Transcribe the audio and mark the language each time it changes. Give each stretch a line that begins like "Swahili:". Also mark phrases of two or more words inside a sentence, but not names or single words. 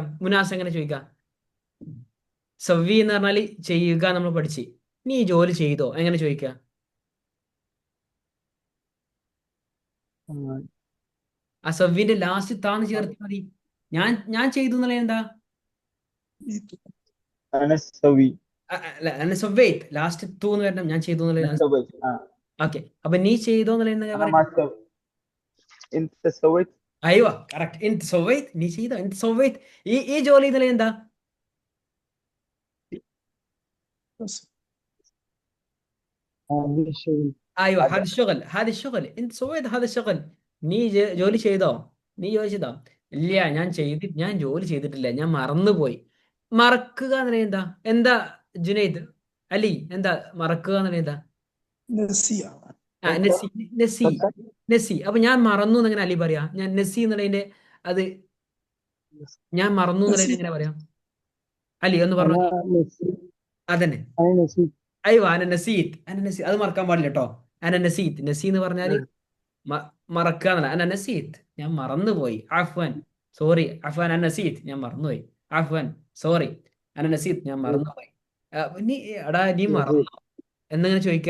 Malayalam: മുനാസ് എങ്ങനെ ചോദിക്കാം? സവ്വി എന്ന് പറഞ്ഞാൽ ചെയ്യുക നമ്മൾ പഠിച്ച്. നീ ജോലി ചെയ്തോ എങ്ങനെ ചോദിക്കാം? ആ സവ്വിന്റെ ലാസ്റ്റ് താന്ന് ചേർത്ത് മതി. ഞാൻ ചെയ്തു എന്നുള്ള എന്താ?
Arabic: أنا سوي.
Malayalam: അല്ല സവ്വൈത്ത് ലാസ്റ്റ് തൂ എന്ന് വരണം. ഞാൻ ചെയ്തു
Arabic: أنا
Malayalam: എന്നുള്ള.
Arabic: سويت.
Malayalam: ഓക്കെ, അപ്പൊ നീ ചെയ്തോ എന്നുള്ള എന്താ
Arabic: أنا
Malayalam: പറയാ?
Arabic: ما سويت. أنت سويت.
Malayalam: അയ്യോ കറക്റ്റ്.
Arabic: أنت سويت,
Malayalam: നീ ചെയ്തോ,
Arabic: أنت سويت.
Malayalam: ഈ ജോലി എന്നുള്ള എന്താ?
Arabic: بس هذا الشغل.
Malayalam: അയ്യോ
Arabic: هذا هاد شغل أنت سويت هاد شغل.
Malayalam: നീ ജോലി ചെയ്തോ, നീ ജോലി ചെയ്തോ? ഇല്ല, ഞാൻ ജോലി ചെയ്തിട്ടില്ല, ഞാൻ മറന്നുപോയി. മറക്കുക എന്നുള്ള എന്താ? എന്താ ജുനൈദ് അലി, എന്താ മറക്കുക എന്നുള്ള എന്താ?
Arabic: نسيا ആ نسي. نسي نسي.
Malayalam: അപ്പൊ ഞാൻ മറന്നു എന്നെങ്ങനെ അലി പറയാ? ഞാൻ നെസി എന്നുള്ളതിന്റെ അത് ഞാൻ മറന്നു എന്നുള്ളതിന്
Arabic: نسيت
Malayalam: എങ്ങനെ പറയാം? അലി ഒന്ന് പറഞ്ഞു.
Arabic: أنا نسيت.
Malayalam: അതന്നെ.
Arabic: أنا نسيت.
Malayalam: അയ്യോ അനനസീത്ത് അത് മറക്കാൻ പാടില്ല കേട്ടോ. അനനസീത്ത് നസി എന്ന് പറഞ്ഞാല് മറക്കുക എന്നല്ല. അനനസീത്ത് ഞാൻ മറന്നുപോയി. ആഫ്വാൻ സോറി.
Arabic: عفوا أنا نسيت
Malayalam: ഞാൻ മറന്നുപോയി. ആഫ്വാൻ സോറി. അനനസീത്ത് ഞാൻ മറന്നുപോയി. നീ എടാ നീ മറന്നോ എന്നെങ്ങനെ ചോദിക്ക?